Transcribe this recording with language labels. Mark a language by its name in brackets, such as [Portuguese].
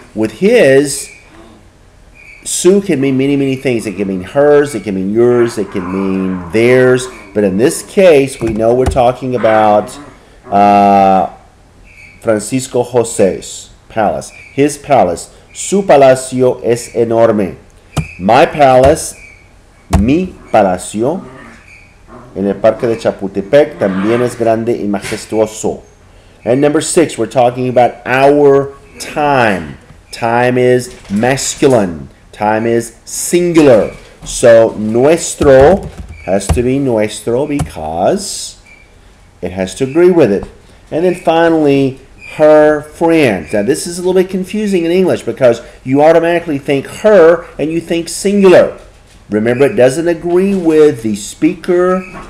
[English] With his, su can mean many, many things. It can mean hers, it can mean yours, it can mean theirs. But in this case, we know we're talking about Francisco José's palace. His palace. [Spanish] Su palacio es enorme. [English] My palace, [Spanish] mi palacio, en el parque de Chapultepec también es grande y majestuoso. [English] And number 6, we're talking about our time. Time is masculine. Time is singular. So nuestro has to be nuestro because it has to agree with it. And then finally, her friend. Now this is a little bit confusing in English because you automatically think her and you think singular. Remember, it doesn't agree with the speaker